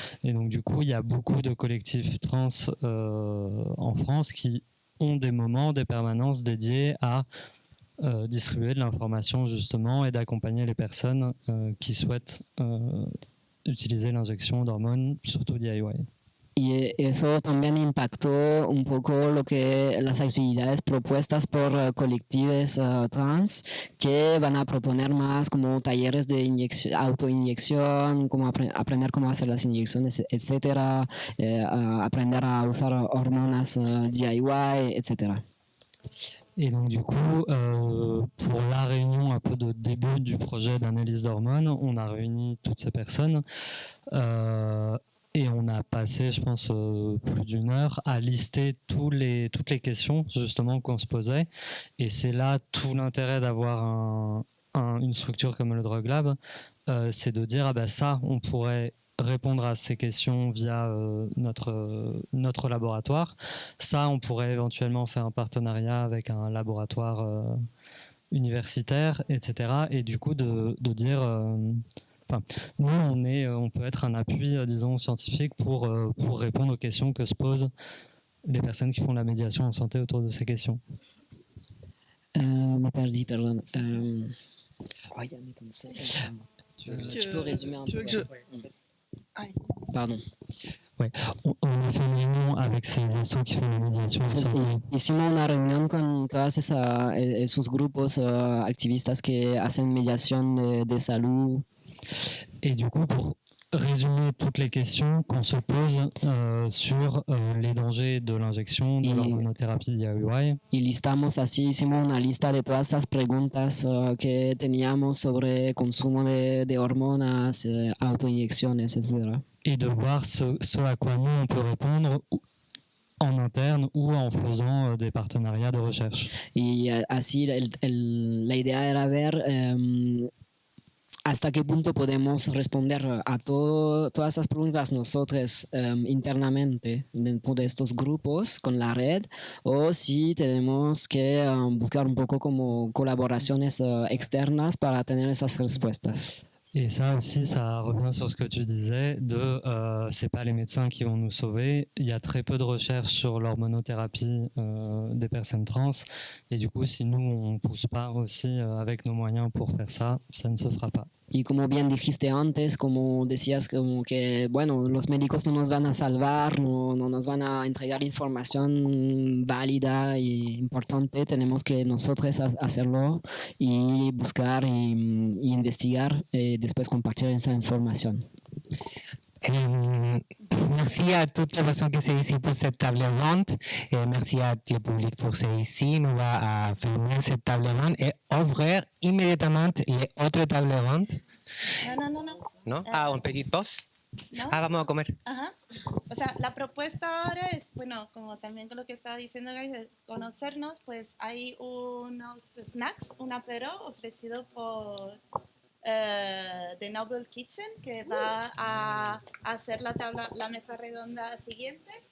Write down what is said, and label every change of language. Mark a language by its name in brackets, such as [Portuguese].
[French] Et donc du coup, il y a beaucoup de collectifs trans en France qui ont des moments, des permanences dédiées à distribuer de l'information justement et d'accompagner les personnes qui souhaitent utiliser l'injection d'hormones, surtout DIY. Y eso también impactó un poco lo que las actividades propuestas por colectivos trans que van a proponer más como talleres de autoinyección, como aprender cómo hacer las inyecciones, etcétera, aprender a usar hormonas DIY, etcétera. Et donc du coup, pour la réunion un peu de début du projet d'analyse d'hormones, on a réuni toutes ces personnes et on a passé, je pense, plus d'1 heure à lister toutes les questions justement qu'on se posait. Et c'est là tout l'intérêt d'avoir une structure comme le Drug Lab, c'est de dire ça, on pourrait répondre à ces questions via notre laboratoire. Ça, on pourrait éventuellement faire un partenariat avec un laboratoire universitaire, etc. Et du coup, de dire... nous, on peut être un appui, disons, scientifique pour répondre aux questions que se posent les personnes qui font la médiation en santé autour de ces questions. [Spanish] Me perdí, perdón. Ya me cansé. [French] Tu peux résumer un peu? Pardon. Ouais, on a fait une réunion avec ces assos qui font la médiation. [Spanish] Hicimos una reunión con todos esos grupos activistas que hacen mediación de salud. [French] Et du coup, pour résumer toutes les questions qu'on se pose sur les dangers de l'injection, de l'hormonothérapie DIY. [Spanish] Y listamos así, hicimos una lista de todas las preguntas que teníamos sobre consumo de hormonas, autoinyecciones, etc. [French] Et de voir ce à quoi nous on peut répondre en interne ou en faisant des partenariats de recherche. [Spanish] Y así la idea era ver hasta qué punto podemos responder a todas esas preguntas nosotros internamente dentro de estos grupos con la red, o si tenemos que buscar un poco como colaboraciones externas para tener esas respuestas. [French] Et ça aussi, ça revient sur ce que tu disais, c'est pas les médecins qui vont nous sauver. Il y a très peu de recherches sur l'hormonothérapie des personnes trans. Et du coup, si nous, on pousse pas aussi avec nos moyens pour faire ça, ça ne se fera pas. [Spanish] Y como bien dijiste antes, como decías, como que, bueno, los médicos no nos van a salvar, no nos van a entregar información válida y importante. Tenemos que nosotros hacerlo y buscar y investigar y después compartir esa información. [French] Merci à toutes les personnes qui sont ici pour cette table ronde. Et merci à le public pour être ici. Nous allons fermer cette table ronde et ouvrir immédiatement les autres tables rondes. [Spanish] ¿No? ¿Una [French] petite pause? [Spanish] ¿No? Vamos a comer. Ajá. O sea, la propuesta ahora es, bueno, como también con lo que estaba diciendo Guys, de conocernos, pues hay unos snacks, un apero ofrecido por The Noble Kitchen, que va a hacer la mesa redonda siguiente.